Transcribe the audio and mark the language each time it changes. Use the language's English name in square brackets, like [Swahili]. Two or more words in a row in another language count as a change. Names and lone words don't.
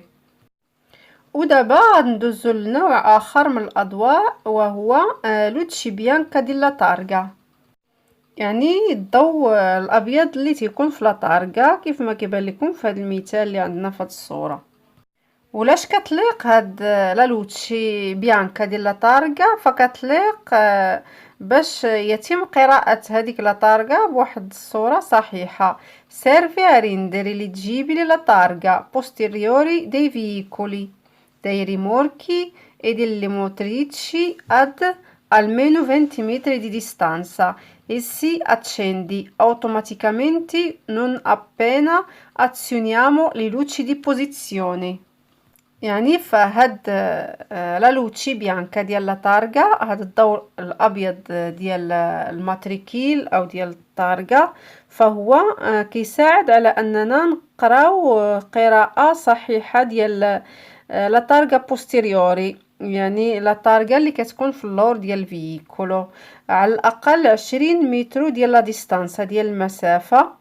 [Arabic] ودابا ندوزو لنوع اخر من الاضواء وهو [Italian] luce bianca di la targa, [Arabic] يعني الضوء الابيض اللي تيكون في [Italian] la targa [Arabic] كيف ما كيبان لكم في هذا المثال اللي عندنا في هذه الصوره. ولاش كتليق هاد [Italian] la luce bianca [Arabic] ديال [Italian] la targa, [Arabic] فكتليق باش يتم قراءة هذيك [Italian] la targa [Arabic] بواحد الصورة صحيحة. [Italian] servire intelligibili la targa posteriori dei veicoli, dei rimorchi e delle motrici ad almeno 20 metri di distanza e si accende automaticamente non appena azioniamo le luci di posizione. [Arabic] يعني فهاد [Italian] la luce bianca [Arabic] ديال [Italian] la targa, [Arabic] هاد الضوء الابيض ديال الماتريكيل او ديال الطارغا، فهو كيساعد على اننا نقراو قراءة صحيحة ديال [Italian] la targa posteriore, [Arabic] يعني لا طارغا اللي كتكون في اللور ديال الفييكولو على الاقل 20 متر ديال [French] la distance [Arabic] ديال المسافة.